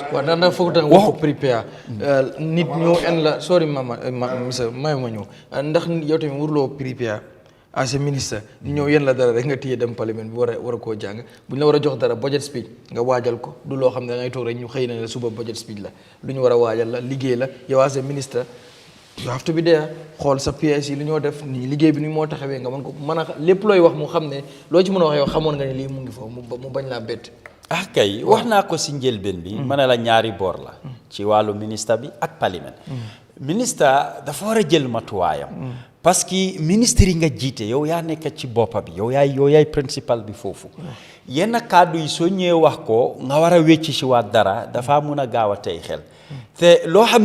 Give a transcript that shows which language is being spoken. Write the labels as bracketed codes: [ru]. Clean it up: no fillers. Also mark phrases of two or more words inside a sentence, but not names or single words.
[wo] waaw ndax foog tax nga ko prépare nit ñëw en la sorry monsieur may ma ñëw ndax yow tamit waruloo prépare [en] as a ministre [wo] ñëw yéen la dara rek nga téye dem parlement bi war a koo jàng bu ñu la war a jox dara [en] budget speech [wo] nga waajal ko du loo xam ne da ngay toog rek ñu xëy na la suba [en] budget speech [wo] la lu ñu war a waajal la liggéey la yow [en] as a ministre you have to be there [wo] xool sa PS yi lu ñoo def nii liggéey bi ni moo taxawee nga mën ko mën a lépp looy wax mu xam ne loo ci mën a wax yow xamoon nga ne lii mu ngi foofu mu bañ laa bett. kay wax naa ko si njëlbeen bi ma ne la ñaari boor la ci wàllu ministre bi ak parlement ministre dafa war a jël matuwaayam [fr] parce que [wo] ministre yi nga jiite yow yaa nekk ci boppa bi yow yaay principal bi foofu yenn kàddu yi soo ñëwee wax ko nga war a wecci si waat dara dafa mun a gaaw a tey xel te loo xam